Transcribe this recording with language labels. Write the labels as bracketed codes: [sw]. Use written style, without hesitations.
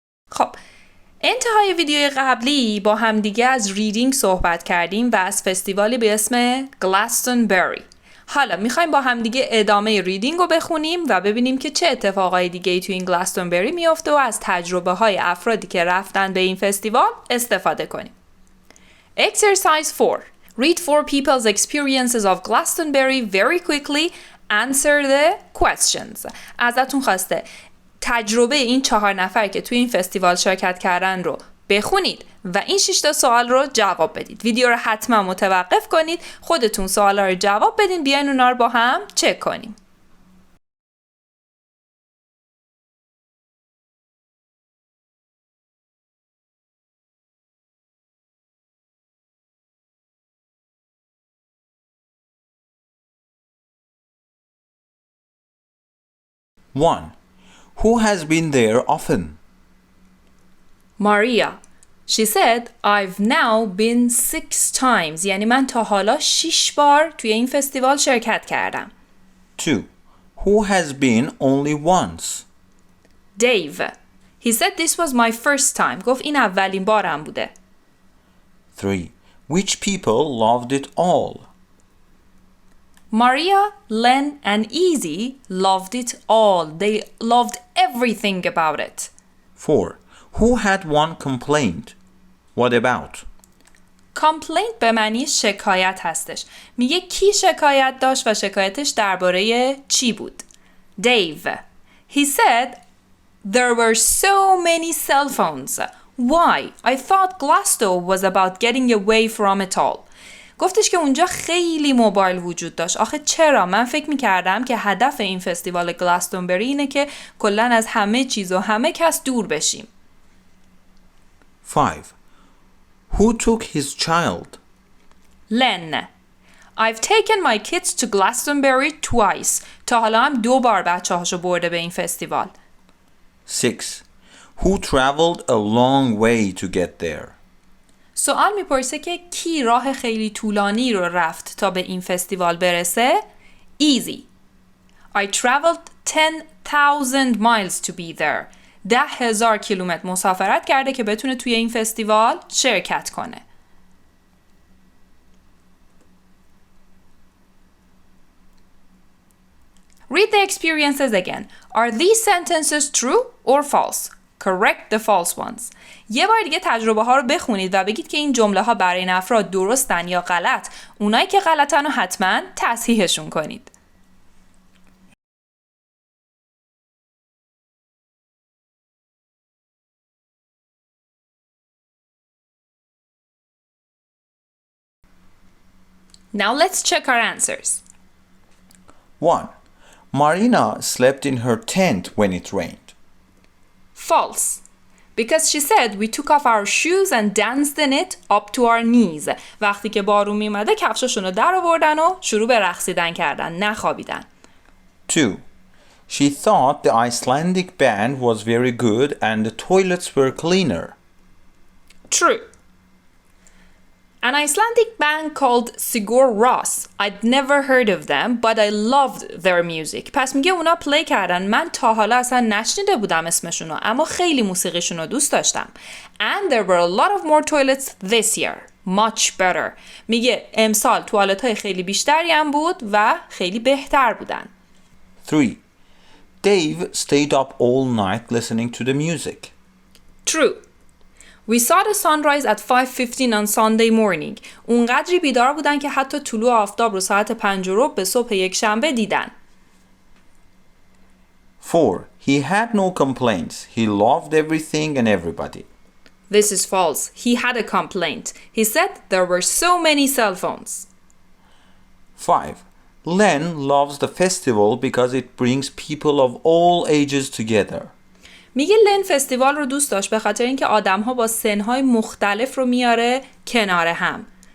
[fa] خب، انتهای ویدیوی قبلی با همدیگه از ریدینگ صحبت کردیم و از فستیوالی به اسم گلستونبری. حالا میخوایم با همدیگه ادامه ریدینگ رو بخونیم و ببینیم که چه اتفاقای دیگه‌ای تو این گلستونبری میفته و از تجربه های افرادی که رفتن به این فستیوال استفاده کنیم. [en] Exercise 4. Read 4 people's experiences of Glastonbury very quickly. Answer the questions. [fa] ازتون خواسته تجربه این 4 نفر که توی این فستیوال شرکت کردن رو بخونید و این 6 تا سوال رو جواب بدید. ویدیو رو حتما متوقف کنید، خودتون سوالا رو جواب بدین، بیاین اونا رو با هم چک کنیم. [en] One. Who has been there often? Maria. She said, I've now been 6 times. [fa] یعنی من تا حالا 6 بار توی این فستیوال شرکت کردم. [en] 2. Who has been only once? Dave. He said this was my first time. [fa] گفت این اولین بارم بوده. [en] 3. Which people loved it all? Maria, Len, and Easy loved it all. They loved everything about it. 4. Who had one complaint? What about? [fa] Complaint به معنی شکایت هستش. میگه کی شکایت داشت و شکایتش درباره چی بود؟ Dave. [en] He said there were so many cell phones. Why? I thought Glasgow was about getting away from it all. [fa] گفتش که اونجا خیلی موبایل وجود داشت. آخه چرا؟ من فکر می‌کردم که هدف این فستیوال گلستونبری اینه که کلاً از همه چیز و همه کس دور بشیم. [en] 5. Who took his child? Len. I've taken my kids to Glastonbury twice. [fa] تا حالا هم 2 بار بچه‌هاشو برده به این فستیوال. [en] 6. Who traveled a long way to get there? [fa] سوال میپرسه که کی راه خیلی طولانی رو رفت تا به این فستیوال برسه؟ Easy. [en] I traveled 10,000 miles to be there. [fa] 10,000 کیلومتر مسافرت کرده که بتونه توی این فستیوال شرکت کنه. [en] Read the experiences again. Are these sentences true or false? Correct the false ones. [fa] یه بار دیگه تجربه ها رو بخونید و بگید که این جمله ها برای این افراد درستن یا غلط. اونایی که غلطن رو حتما تصحیحشون کنید. [en] Now let's check our answers. 1. Marina slept in her tent when it rained. False. Because she said we took off our shoes and danced in it up to our knees. [fa] وقتی که بارون میومده کفشاشون رو در آوردن و شروع به رقصیدن کردن، نخوابیدن. [en] 2. She thought the Icelandic band was very good and the toilets were cleaner. True. An Icelandic band called Sigur Rós. I'd never heard of them, but I loved their music. [fa] پس میگه اونا پلی کردن. من تا حالا اصلا نشنیده بودم اسمشونو، اما خیلی موسیقیشونو دوست داشتم. [en] And there were a lot of more toilets this year. Much better. [fa] میگه امسال توالت‌های خیلی بیشتری هم بود و خیلی بهتر بودن. [en] 3. Dave stayed up all night listening to the music. True. We saw the sunrise at 5:15 on Sunday morning. اونقدری بیدار بودن که حتی طلوع آفتاب رو ساعت 5:15 به صبح یک شنبه دیدن. 4. He had no complaints. He loved everything and everybody. This is false. He had a complaint. He said there were so many cell phones. 5. Len loves the festival because it brings people of all ages together. [fa] میگه لن فستیوال رو دوست داشت به خاطر اینکه آدم‌ها با سن‌های مختلف رو میاره کنار هم.